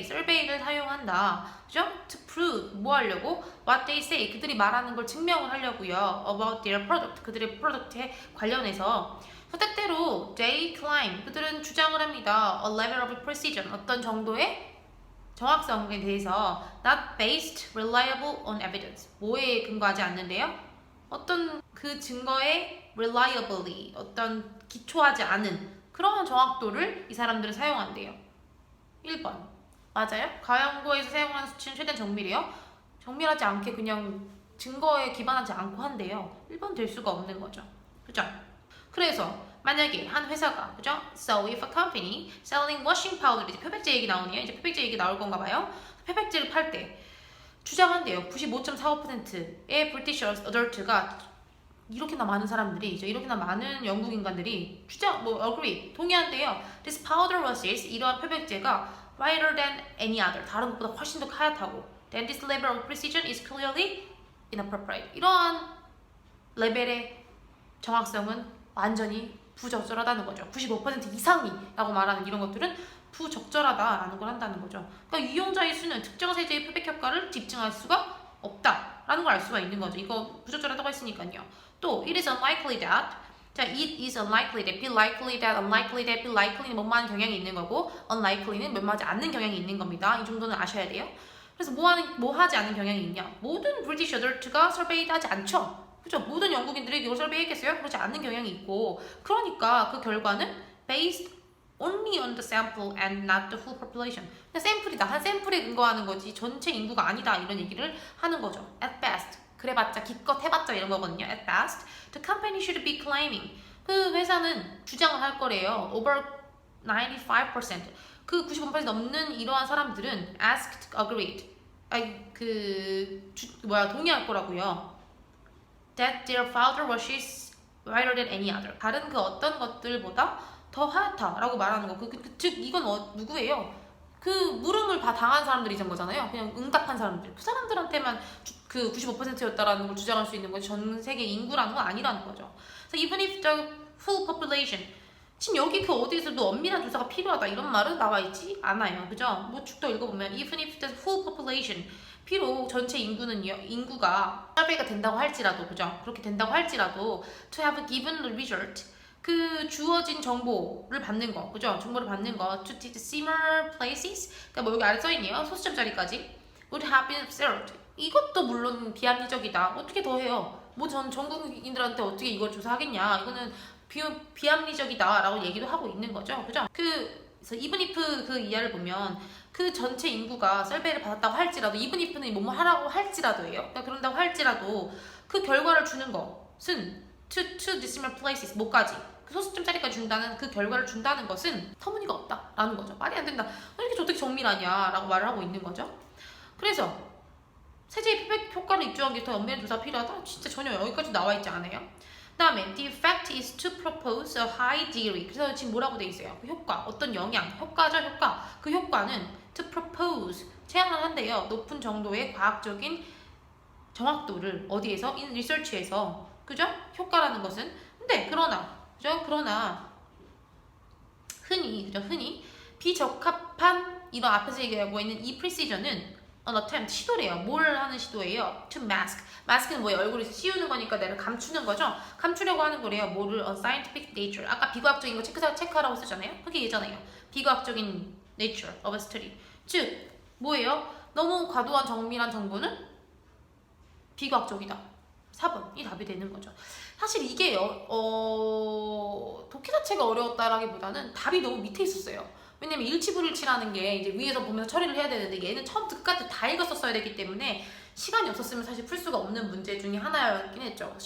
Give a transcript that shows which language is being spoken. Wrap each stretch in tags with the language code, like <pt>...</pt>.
<ko>survey를 사용한다.</ko> <en>그죠? To prove.</en> <ko>뭐 하려고?</ko> <en>What they say.</en> <ko>그들이 말하는 걸 증명을 하려고요.</ko> <en>About their product.</en> <ko>그들의 프로덕트에 관련해서. 때때로</ko> <en>they claim.</en> <ko>그들은 주장을 합니다.</ko> <en>A level of precision.</en> <ko>어떤 정도의 정확성에 대해서</ko> <en>not based, reliable on evidence.</en> <ko>뭐에 근거하지 않는데요? 어떤 그 증거에 reliably, 어떤 기초하지 않은 그런 정확도를 이 사람들은 사용한대요. 1번. 맞아요? 가연고에서 사용하는 수치는 최대한 정밀해요. 정밀하지 않게 그냥 증거에 기반하지 않고 한대요. 1번 될 수가 없는 거죠. 그죠? 그래서 만약에 한 회사가, 그죠?</ko> <en>So if a company selling washing powder,</en> <ko>이제漂白제 얘기 나오네요. 이제漂白제 얘기 나올 건가 봐요. 漂白제를 팔 때 주장한대요. 95.45%의 브리티시 어덜트가 이렇게나 많은 사람들이, 이렇게나 많은 영국 인간들이 agree, 동의한대요.</ko> <en>This powder was</en> <ko>이러한漂白제가</ko> <en>whiter than any other,</en> <ko>다른 것보다 훨씬 더 하얗다고.</ko> <en>Then this level of precision is clearly inappropriate.</en> <ko>이러한 레벨의 정확성은 완전히 부적절하다는 거죠. 95% 이상이라고 말하는 이런 것들은 부적절하다라는 걸 한다는 거죠. 그러니까 이용자의 수는 특정 세제의 표백 효과를 집증할 수가 없다라는 걸 알 수가 있는 거죠. 이거 부적절하다고 했으니까요.</ko> <en>또 it is unlikely that, 자, it is unlikely that, be likely that, unlikely that, be likely는 뭐만 경향이 있는 거고 unlikely는 뭐하지 않는 경향이 있는 겁니다.</en> <ko>이 정도는 아셔야 돼요. 그래서 뭐 하지 않는 경향이 있냐? 모든 브리티시 어덜트가 설베이드 하지 않죠. 그죠? 모든 영국인들이 이걸 설베이했겠어요? 그렇지 않는 경향이 있고, 그러니까 그 결과는</ko> <en>based only on the sample and not the full population.</en> <ko>그냥 샘플이다. 한 샘플에 근거하는 거지 전체 인구가 아니다. 이런 얘기를 하는 거죠.</ko> <en>At best.</en> <ko>그래봤자 기껏 해봤자 이런 거거든요.</ko> <en>At best, the company should be claiming.</en> <ko>그 회사는 주장을 할 거래요.</ko> <en>Over 95%.</en> <ko>그 95% 넘는 이러한 사람들은</ko> <en>asked, agreed.</en> <ko>동의할 거라고요.</ko> <en>That their powder washes whiter than any other.</en> <ko>다른 그 어떤 것들보다 더 하얗다라고 말하는 거. 즉 이건 누구예요? 그 물음을 다 당한 사람들이 전 거잖아요. 그냥 응답한 사람들. 그 사람들한테만 그 95%였다라는 걸 주장할 수 있는 건 전 세계 인구라는 건 아니라는 거죠.</ko> <en>So even if the full population,</en> <ko>지금 여기 그 어디에서도 엄밀한 조사가 필요하다 이런 말은 나와 있지 않아요. 그죠? 쭉 더 읽어보면</ko> <en>even if the full population,</en> <ko>비록 전체 인구가 설베이가 된다고 할지라도, 그죠? 그렇게 된다고 할지라도</ko> <en>to have given the result,</en> <ko>그 주어진 정보를 받는 거, 그죠? 정보를 받는 거</ko> <en>to similar places,</en> <ko>그러니까 뭐 여기 아래 써있네요.</ko> <en>소수점짜리까지 would have been observed.</en> <ko>이것도 물론 비합리적이다. 어떻게 더 해요? 뭐 전 전국인들한테 어떻게 이걸 조사하겠냐? 이거는 비합리적이다 라고 얘기도 하고 있는 거죠. 그죠? 그래서 even if 그 이하를 보면 그 전체 인구가 설베이를 받았다고 할지라도, even if는 뭐뭐 하라고 할지라도예요. 그러니까 그런다고 할지라도 그 결과를 주는 것은</ko> <en>to decimal places,</en> <ko>뭐까지 그 소수점짜리까지 준다는 그 결과를 준다는 것은 터무니가 없다라는 거죠. 말이 안 된다. 어떻게 정밀하냐 라고 말을 하고 있는 거죠. 그래서 세제의 피백 효과를 입증하기 위해 더 엄밀한 조사가 필요하다? 진짜 전혀 여기까지 나와 있지 않아요. 그 다음에</ko> <en>the effect is to propose a high degree.</en> <ko>그래서 지금 뭐라고 돼 있어요? 그 효과, 어떤 영향, 효과죠, 효과. 그 효과는</ko> <en>to propose,</en> <ko>제안을 한대요. 높은 정도의 과학적인 정확도를 어디에서?</ko> <en>in research</en> <ko>에서. 그죠? 효과라는 것은. 근데 그죠? 그러나 흔히 비적합한 이런 앞에서 얘기하고 있는 이 precision은 an attempt, 시도래요. 뭘 하는 시도예요?</ko> <en>to mask.</en> <ko>mask는 뭐예요? 얼굴을 씌우는 거니까 내가 감추는 거죠? 감추려고 하는 거래요. 뭐를?</ko> <en>a scientific nature.</en> <ko>아까 비과학적인 거 체크하라고 쓰잖아요? 그게 얘잖아요. 비과학적인</ko> <en>nature of a study.</en> <ko>즉, 뭐예요? 너무 과도한 정밀한 정보는 비과학적이다. 4번이 답이 되는 거죠. 사실 이게 독해 자체가 어려웠다라기보다는 답이 너무 밑에 있었어요. 왜냐면 일치불일치라는 게 이제 위에서 보면서 처리를 해야 되는데 얘는 처음부터 끝까지 다 읽었었어야 되기 때문에 시간이 없었으면 사실 풀 수가 없는 문제 중에 하나였긴 했죠.</ko>